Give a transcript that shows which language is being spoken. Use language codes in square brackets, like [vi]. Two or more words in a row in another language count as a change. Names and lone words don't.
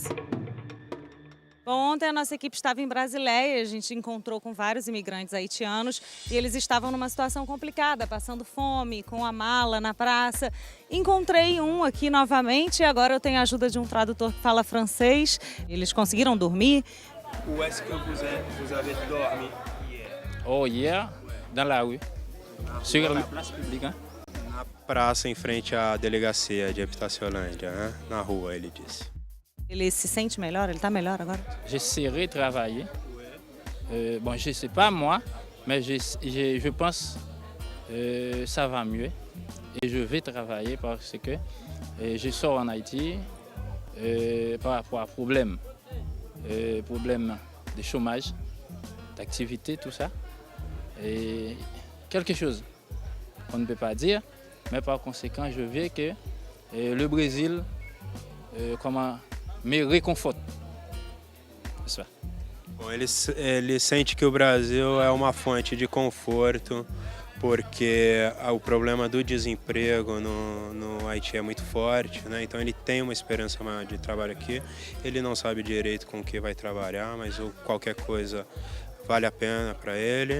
[pt] Bom, ontem a nossa equipe estava em Brasileia, a gente encontrou com vários imigrantes haitianos e eles estavam numa situação complicada, passando fome, com a mala na praça. Encontrei um aqui novamente e agora eu tenho a ajuda de um tradutor que fala francês. Eles conseguiram dormir? [fr] Où est-ce que vous avez dormi hier? Oh, hier, dans la rue. Sur la place publique, hein? [pt] Na praça em frente à delegacia de Habitaciolândia, na rua, ele disse. Ele se sente melhor? Ele está melhor agora? [fr] J'essaierai de travailler. Bon, je ne sais pas moi, mais je pense que ça va mieux. Et je vais travailler parce que je sors en Haïti par rapport à problème de chômage, d'activité, tout ça. Et quelque chose qu'on ne peut pas dire, mais par conséquent, je veux que le Brésil me réconforte. [pt] Isso. Bom, ele sente que o Brasil é uma fonte de conforto, porque o problema do desemprego no Haiti é muito forte, Então ele tem uma esperança maior de trabalho aqui. Ele não sabe direito com o que vai trabalhar, mas qualquer coisa vale a pena para ele.